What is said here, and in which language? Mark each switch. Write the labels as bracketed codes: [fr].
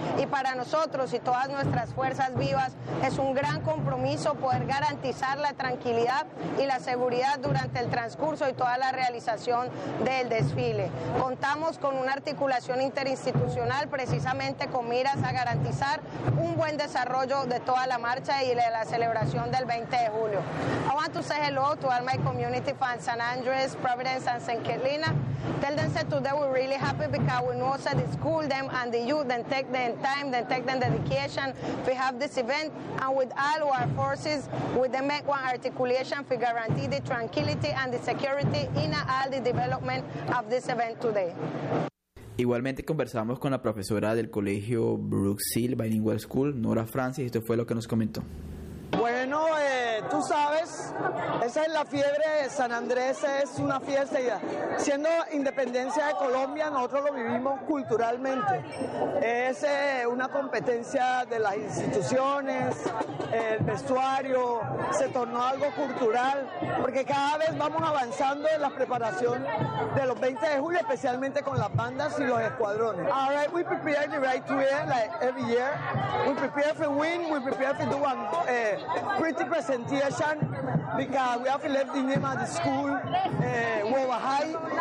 [es] Y para nosotros y todas nuestras fuerzas vivas es un gran compromiso poder garantizar la tranquilidad y la seguridad durante el transcurso y toda la realización del desfile. Contamos con una articulación interinstitucional precisamente con miras a garantizar un buen desarrollo de toda la marcha y de la celebración del 20 de julio. [en] I want to say hello to all my community fans, San Andres, Providence and St. Kilda. Tell them that today we're really happy because we know that the school, them and the youth, then take them time, then take them dedication. We have this event and with all our forces, we then make one articulation to guarantee the tranquility and the security in all the development of this event today. [es] Igualmente conversamos con la profesora del colegio Brooks Hill Bilingual School, Nora Francis, y esto fue lo que nos comentó. Bueno, tú sabes, esa es la fiebre de San Andrés, es una fiesta ya. Siendo independencia de Colombia, nosotros lo vivimos culturalmente. Es una competencia de las instituciones, el vestuario, se tornó algo cultural, porque cada vez vamos avanzando en la preparación de los 20 de julio, especialmente con las bandas y los escuadrones. [en] All right, we prepare the right way, like every year. We prepare for win, we prepare for do one. Pretty presentation because we have left the name of the school, Wawa High.